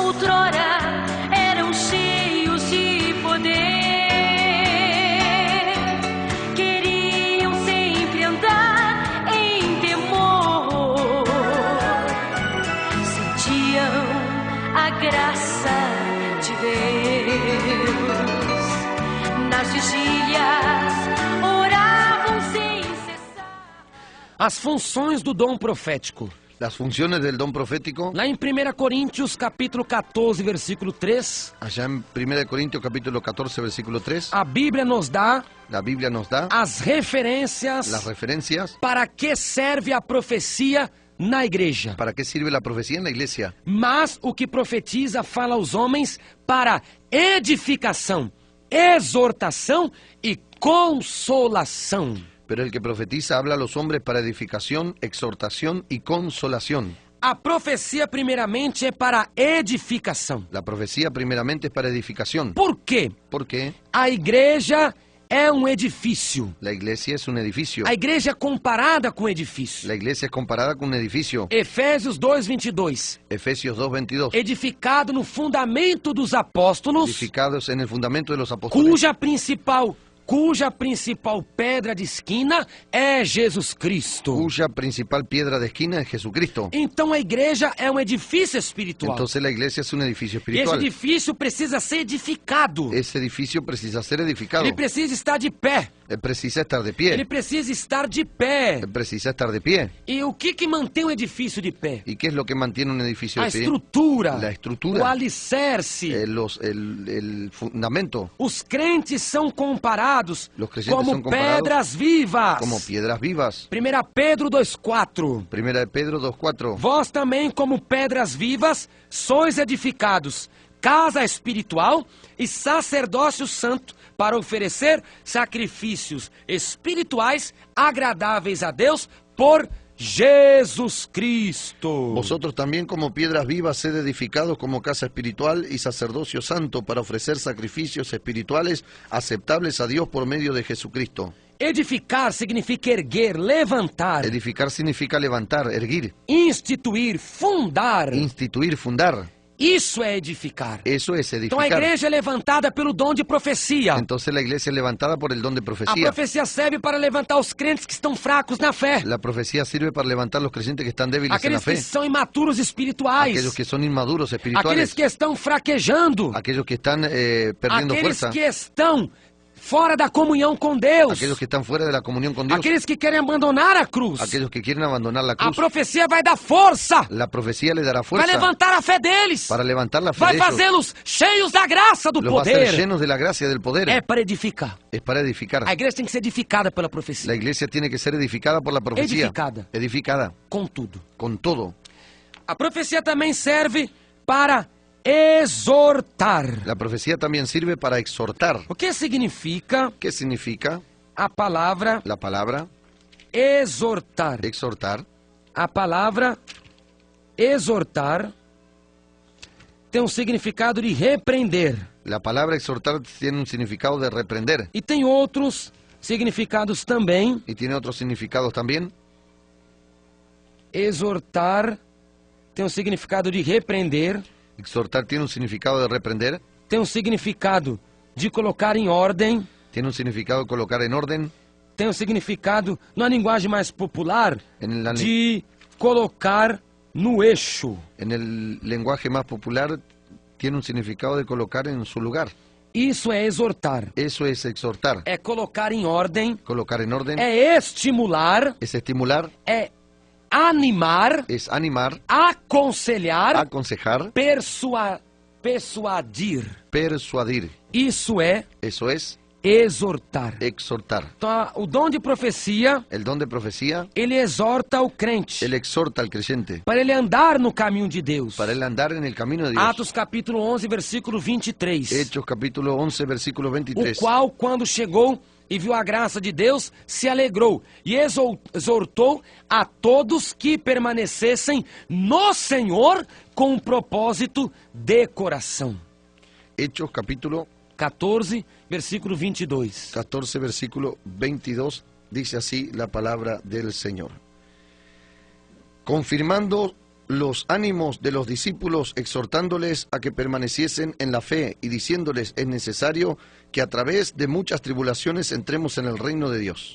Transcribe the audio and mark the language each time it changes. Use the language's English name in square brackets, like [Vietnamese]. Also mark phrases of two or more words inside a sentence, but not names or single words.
[Portuguese] Outrora eram cheios de poder, queriam sempre andar em temor, sentiam a graça de Deus. Nas vigílias oravam sem cessar. As funções do dom profético. [Spanish] Las funciones del don profético, [Portuguese] Lá em 1 Coríntios, capítulo 14, versículo 3, [Spanish] allá en 1 Corintios capítulo 14 versículo 3, [Portuguese] a Bíblia nos dá [Spanish] la Biblia nos da [Portuguese] as referências [Spanish] las referencias [Portuguese] para que serve a profecia na igreja. [Spanish] para qué sirve la profecía en la iglesia. [Portuguese] Mas o que profetiza fala aos homens para edificação, exortação e consolação. [Spanish] Pero el que profetiza habla a los hombres para edificación, exhortación y consolación. [Portuguese] A profecia, primeiramente, é para edificação. [Spanish] La profecía primeramente es para edificación. [Portuguese] Por quê? Porque A igreja é um edifício. [Spanish] la iglesia es un edificio. [Portuguese] A igreja é comparada com edifício. [Spanish] La iglesia es comparada con un edificio. [Portuguese] Efésios 2:22. [Spanish] Efesios 2:22. [Portuguese] Edificado no fundamento dos apóstolos, [Spanish] Edificados en el fundamento de los apóstoles, [Portuguese] cuja principal cuja principal pedra de esquina é Jesus Cristo. [Spanish] cuya principal piedra de esquina es Jesucristo. [Portuguese] Então a igreja é um edifício espiritual. [Spanish] Entonces la iglesia es un edificio [Portuguese] E esse [Spanish] espiritual. [Portuguese] edifício precisa ser edificado. [Spanish] Ese edificio precisa ser edificado. [Portuguese] Ele precisa estar de pé. [Spanish] Precisa estar de [Portuguese] Ele [Spanish] pie. [Portuguese] precisa estar de pé. [Spanish] Precisa estar de pie. [Portuguese] E o que mantém um edifício de pé? [Spanish] ¿Y qué es lo que mantiene un edificio [Portuguese] A [Spanish] de pie? [Portuguese] estrutura, [Spanish] La estrutura. [Portuguese] o alicerce. [Spanish] El fundamento, [Portuguese] Os crentes são comparados [Spanish] Los creyentes [Portuguese] como [Spanish] son comparados [Portuguese] pedras vivas. [Spanish] como piedras vivas. [Portuguese] 1 Pedro 2,4. [Spanish] Primera de Pedro 2:4. [Portuguese] Vós também, como pedras vivas, sois edificados, casa espiritual e sacerdócio santo, para oferecer sacrifícios espirituais agradáveis a Deus por Jesus Cristo. [Spanish] Vosotros también como piedras vivas sed edificados como casa espiritual y sacerdocio santo para ofrecer sacrificios espirituales aceptables a Dios por medio de Jesucristo. [Portuguese] Edificar significa erguer, levantar, [Spanish] Edificar significa levantar, erguir, [Portuguese] instituir, fundar. [Spanish] instituir, fundar. [Portuguese] Isso é edificar. [Spanish] Eso es [Portuguese] Então a [Spanish] edificar. [Portuguese] igreja é levantada pelo dom de profecia. [Spanish] Entonces la iglesia es levantada por el don de [Portuguese] A [Spanish] profecía. [Portuguese] profecia serve para levantar os crentes que estão fracos na fé. [Spanish] La profecía sirve para levantar los creyentes que están débiles en la [Portuguese] Aqueles que [Spanish] fe. [Portuguese] são imaturos espirituais. [Spanish] Aquellos que son inmaduros [Portuguese] Aqueles [Spanish] espirituales. [Portuguese] que estão fraquejando. [Spanish] Aquellos que están perdiendo [Portuguese] Aqueles [Spanish] fuerza. [Portuguese] que estão fora da comunhão com Deus. [Spanish] Aquellos que están fuera de la comunión con Dios. [Portuguese] Aqueles que querem abandonar a cruz. [Spanish] Aquellos que quieren abandonar la [Portuguese] A [Spanish] cruz. [Portuguese] profecia vai dar força. [Spanish] La profecía le dará [Portuguese] Vai [Spanish] fuerza [Portuguese] levantar a fé deles. [Spanish] para levantar la fe [Portuguese] Vai [Spanish] de ellos. [Portuguese] fazê-los cheios da graça do [Spanish] Los va a hacer [Portuguese] poder. [Spanish] llenos de la gracia del poder. [Portuguese] É para edificar. [Spanish] Es para edificar. [Portuguese] A igreja tem que ser edificada pela [Spanish] La [Portuguese] profecia. [Spanish] iglesia tiene que ser edificada por la profecía. [Portuguese] Edificada. [Spanish] Edificada. [Portuguese] Com tudo. [Spanish] Con todo. [Portuguese] A profecia também serve para exortar. [Spanish] La profecía también sirve para exhortar. [Portuguese] O que significa [Spanish] ¿Qué significa [Portuguese] a palavra [Spanish] la palabra [Portuguese] exortar? [Spanish] exhortar? [Portuguese] A palavra exortar tem um significado de repreender [Spanish] La palabra exhortar tiene un significado de reprender [Portuguese] e tem outros significados também. [Spanish] y tiene otros significados también. [Portuguese] Exortar tem um significado de repreender, [Spanish] Exhortar tiene un significado de reprender, [Portuguese] tem um significado de colocar em ordem, [Spanish] tiene un significado de colocar en orden, [Portuguese] tem um significado, numa linguagem mais popular, [Spanish] en, [Portuguese] de colocar no eixo. [Spanish] en el lenguaje más popular tiene un significado de colocar en su lugar. [Portuguese] Isso é exortar. [Spanish] Eso es exhortar. [Portuguese] É colocar em ordem, [Spanish] Colocar en orden [Portuguese] é estimular, [Spanish] es estimular, [Portuguese] é animar, [Spanish] es animar, [Portuguese] aconselhar, [Spanish] aconsejar, [Portuguese] persuadir. [Spanish] persuadir. [Portuguese] Isso é [Spanish] Eso es [Portuguese] exortar. [Spanish] exhortar. [Portuguese] Então, o dom de profecia, [Spanish] El don de profecía, [Portuguese] ele exorta o crente [Spanish] él exhorta al creyente [Portuguese] para ele andar no caminho de Deus. [Spanish] para él andar en el camino de Dios. [Portuguese] Atos capítulo 11, versículo 23. [Spanish] Hechos capítulo 11, versículo [Portuguese] O [Spanish] 23. [Portuguese] qual, quando chegou e viu a graça de Deus, se alegrou e exortou a todos que permanecessem no Senhor com um propósito de coração. [Spanish] Hechos capítulo 14, versículo 22. 14, versículo 22, dice así la palabra del Señor. Confirmando los ánimos de los discípulos, exhortándoles a que permaneciesen en la fe y diciéndoles es necesario que a través de muchas tribulaciones entremos en el reino de Dios.